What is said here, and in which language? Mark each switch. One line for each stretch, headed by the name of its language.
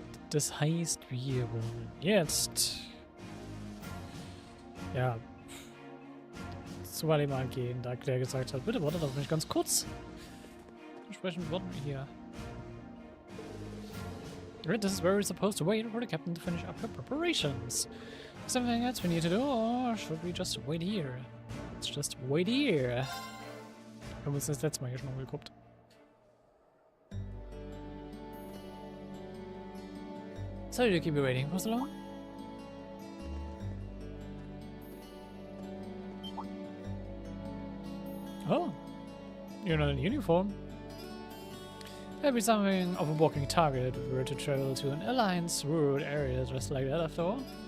German: Das heißt, wir wollen jetzt. Ja. Zu Valimar gehen, da Claire gesagt hat, bitte wartet auf mich ganz kurz. Entsprechend warten wir hier.
English: This is where we're supposed to wait for the captain to finish up her preparations. Is there anything else we need to do, or should we just wait here? Let's just wait here.
German: Wir haben uns das letzte Mal hier schon umgeguckt.
English: Sorry to keep you waiting for so long. Oh, you're not in uniform. That'd be something of a walking target if we were to travel to an alliance rural area dressed like that after all.